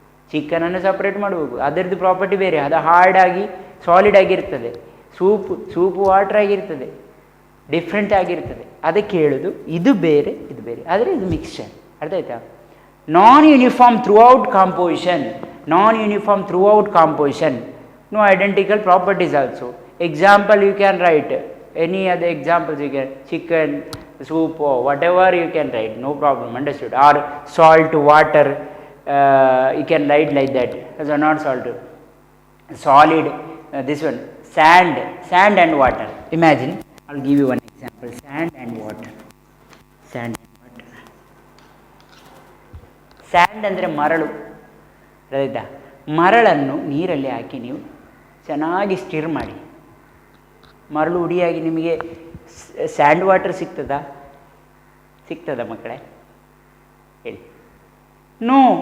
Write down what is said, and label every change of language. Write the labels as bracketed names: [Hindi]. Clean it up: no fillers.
[Kannada] ಚಿಕನನ್ನು separate ಮಾಡ್ಬೋದು, ಅದರದ್ದು property ಬೇರೆ, ಅದು ಹಾರ್ಡ್ ಆಗಿ ಸಾಲಿಡ್ ಆಗಿರ್ತದೆ. ಸೂಪು ವಾಟರ್ ಆಗಿರ್ತದೆ, ಡಿಫ್ರೆಂಟ್ ಆಗಿರ್ತದೆ. ಅದಕ್ಕೆ ಹೇಳೋದು ಇದು ಬೇರೆ ಇದು ಬೇರೆ, ಆದರೆ ಇದು ಮಿಕ್ಸ್ಚರ್. ಅರ್ಥ ಆಯ್ತಾ? [English] Non uniform throughout composition, non uniform throughout composition, no identical properties also. Example you can write any other examples you can, chicken, soup, or whatever you can write, no problem, understood? Or salt, water, you can write like that. So not salt, solid, this one, sand and water. Imagine, I'll give you one example, sand and water. [Kannada] Sand ಅಂದರೆ ಮರಳು, ರೈತಾ? ಮರಳನ್ನು ನೀರಲ್ಲಿ ಹಾಕಿ ನೀವು ಚೆನ್ನಾಗಿ stir ಮಾಡಿ, ಮರಳು ಹುಡಿಯಾಗಿ ನಿಮಗೆ ಸ್ಯಾಂಡ್ ವಾಟರ್ ಸಿಗ್ತದಾ ಮಕ್ಕಳೇ? ಹೇಳಿ. ನೋ.